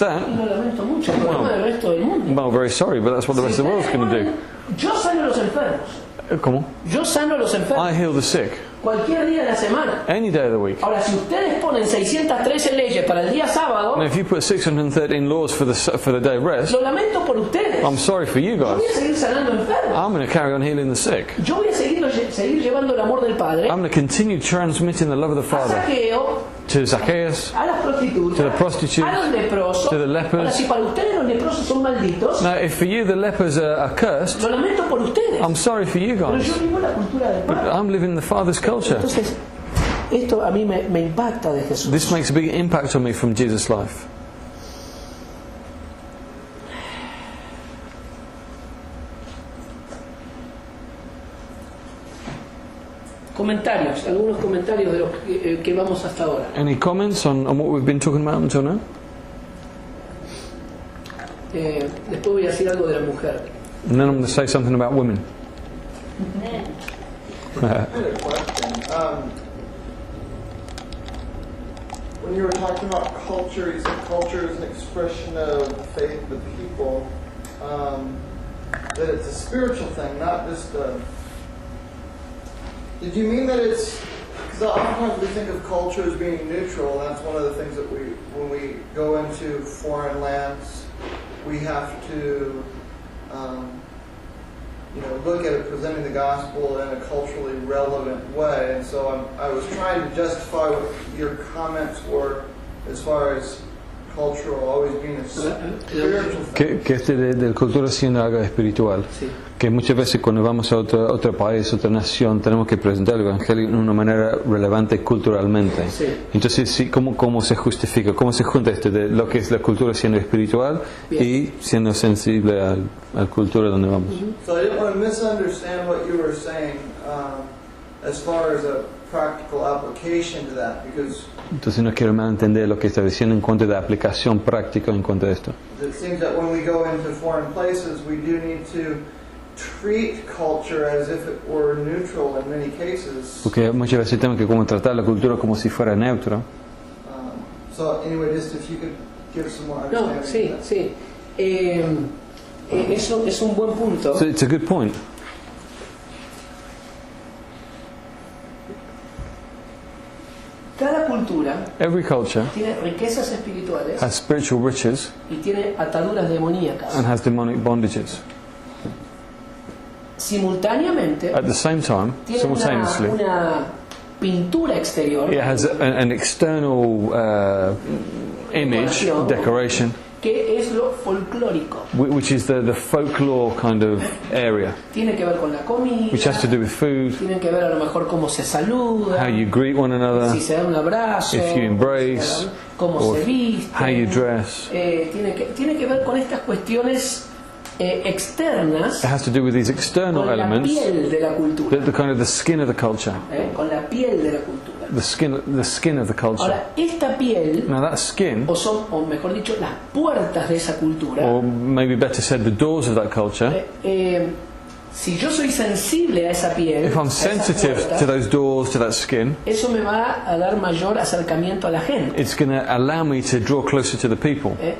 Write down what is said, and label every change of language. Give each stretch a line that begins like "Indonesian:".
Spanish: Y
English: that,
Spanish: lo lamento mucho, el problema del resto del mundo.
English: well, very sorry, but that's what the rest of the world's going to do.
Spanish: Yo sano a los enfermos.
English: Come on.
Spanish: Yo sano a los enfermos.
English: I heal the sick.
Spanish: Cualquier día de la semana.
English: Any day of the week.
Spanish: Ahora, si ustedes ponen 613 leyes para el día sábado,
English: Now, if you put 613 laws for the day of rest,
Spanish: lo lamento por ustedes.
English: I'm sorry for you
Spanish: Yo voy a
English: guys.
Spanish: seguir sanando enfermos.
English: I'm going to carry on healing the sick.
Spanish: Yo voy a seguir llevando el amor del Padre
English: I'm going to continue transmitting the love of the
Spanish: a
English: Father
Spanish: Zaqueo,
English: to Zacchaeus.
Spanish: a las prostitutas,
English: To the prostitutes,
Spanish: a los leprosos.
English: to the lepers.
Spanish: Ahora, si para ustedes los leprosos son malditos,
English: Now, if for you the lepers are cursed,
Spanish: lo lamento por ustedes.
English: I'm sorry for you
Spanish: Pero
English: guys.
Spanish: yo vivo la cultura del Padre.
English: I'm living the Father's culture.
Spanish: Entonces, esto a mí me impacta de Jesús.
English: This makes a big impact on me from Jesus' life.
Spanish: Comentarios, algunos comentarios de los que vamos hasta ahora.
English: Any comments on what we've been talking about until now?
Spanish: Después voy a decir algo de la mujer.
English: And then I'm going to say something about women. I had a question. When you were talking about culture, you said culture is an expression of faith of the people. That it's a spiritual thing, not just a... Did you mean that it's... Because oftentimes we think of culture as being neutral, and that's one of the things that when we go into foreign lands, we have to... look at it presenting the gospel in a culturally relevant way. And so I was trying to justify what your comments were as far as cultural always being a spiritual thing.
Spanish: Que de cultura siendo algo espiritual. Sí. Que muchas veces cuando vamos a otro país, otra nación, tenemos que presentar el Evangelio de una manera relevante culturalmente. Sí. Entonces, sí, ¿cómo se justifica? ¿Cómo se junta esto de lo que es la cultura siendo espiritual y siendo sensible a la cultura donde vamos?
English: So I didn't want to misunderstand what you were saying as far as a practical application to that, because
Spanish: Entonces no quiero mal entender lo que está diciendo en cuanto de aplicación práctica en cuanto a esto.
English: it seems that when we go into foreign places, we do need to treat culture as if it were neutral in many cases.
Spanish: Porque muchas veces tenemos que como tratar la cultura como si fuera neutra.
English: So anyway, just if you could give some more
Spanish: No,
English: understanding.
Spanish: sí, sí. Eso es un buen punto.
English: So it's a good point.
Spanish: Cada cultura
English: Every culture
Spanish: tiene riquezas espirituales
English: has spiritual riches
Spanish: y tiene ataduras demoníacas.
English: and has demonic bondages.
Spanish: Simultáneamente,
English: At the same time,
Spanish: tiene
English: simultaneously,
Spanish: una pintura exterior
English: it has an external image, decoration,
Spanish: que es lo folclórico.
English: which is the folklore kind of area,
Spanish: Tiene que ver con la comida,
English: which has to do with food,
Spanish: tiene que ver a lo mejor cómo se saluda,
English: how you greet one another,
Spanish: si se da un abrazo,
English: if you embrace,
Spanish: cómo
English: or
Spanish: se viste.
English: how you dress.
Spanish: Tiene que ver con estas cuestiones externas,
English: It has to do with these external
Spanish: con la
English: elements,
Spanish: piel de la cultura.
English: the kind of the skin of the culture,
Spanish: Con la piel de la cultura.
English: the skin of the culture.
Spanish: Ahora, esta piel,
English: Now that skin,
Spanish: o mejor dicho, las puertas de esa cultura,
English: or maybe better said, the doors of that culture.
Spanish: si yo soy sensible a esa piel,
English: If I'm
Spanish: a esas
English: sensitive
Spanish: puertas,
English: to those doors, to that skin,
Spanish: eso me va a dar mayor acercamiento a la gente.
English: it's going to allow me to draw closer to the people.